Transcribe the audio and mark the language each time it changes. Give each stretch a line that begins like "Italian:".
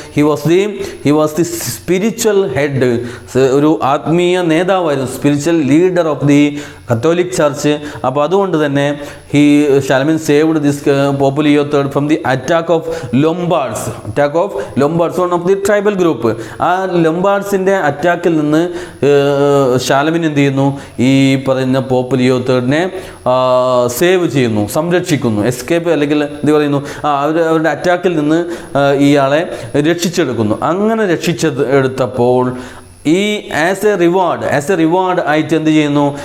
English: he was the spiritual head,
Malayalam: ഒരു ആത്മീയ നേതാവായിരുന്നു,
English: Spiritual leader of the Catholic church.
Malayalam: അപ്പോൾ അതുകൊണ്ട് തന്നെ
English: Charlemagne saved this Pope Leo III from the attack of Lombards, one of the tribal group.
Malayalam: ആ ലൊംബാർഡ്സിൻ്റെ അറ്റാക്കിൽ നിന്ന് ഷാലമിൻ എന്ത് ചെയ്യുന്നു? ഈ പറയുന്ന പോപ്പ് ലിയോ തേർഡിനെ സേവ് ചെയ്യുന്നു, സംരക്ഷിക്കുന്നു, എസ്കേപ്പ് അല്ലെങ്കിൽ എന്ത് പറയുന്നു, അവരുടെ അറ്റാക്കിൽ നിന്ന് ഇയാളെ രക്ഷിച്ചെടുക്കുന്നു. അങ്ങനെ രക്ഷിച്ചെടുത്തപ്പോൾ ഈ ആസ് എ റിവാർഡ് ആയിട്ട് എന്ത് ചെയ്യുന്നു?